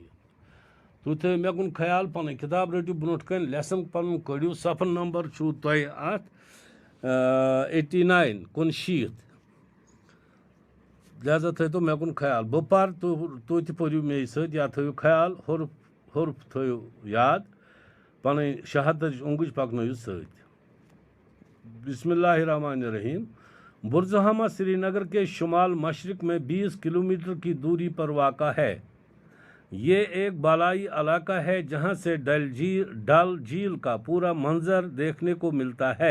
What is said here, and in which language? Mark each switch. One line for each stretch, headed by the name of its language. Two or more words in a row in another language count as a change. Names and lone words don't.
Kashmiri: تُہۍ تھٲیِو مےٚ کُن خیال، پنٕنۍ کِتاب رٔٹِو برونٛٹھ کَنۍ، لیسن پنُن کٔڑِو، صفہٕ نمبر چھُو تۄہہِ اَتھ 89 69۔ لہذا تھٲیتو مےٚ کُن خیال، بہٕ پرٕ تُہۍ تہِ پٔرِو مے سۭتۍ یا تھٲیِو خیال، حرف تھٲیِو یاد، پنٕنۍ شہادتٕچ اونٛگٕج پکنٲیِو سۭتۍ۔
Arabic: بسم اللہ الرحمن الرحیم۔
Urdu: برج ہمہ سری نگر کے شمال مشرق میں 20 کلومیٹر کی دوری پر واقع ہے۔ یہ ایک بالائی علاقہ ہے جہاں سے ڈل جھیل کا پورا منظر دیکھنے کو ملتا ہے۔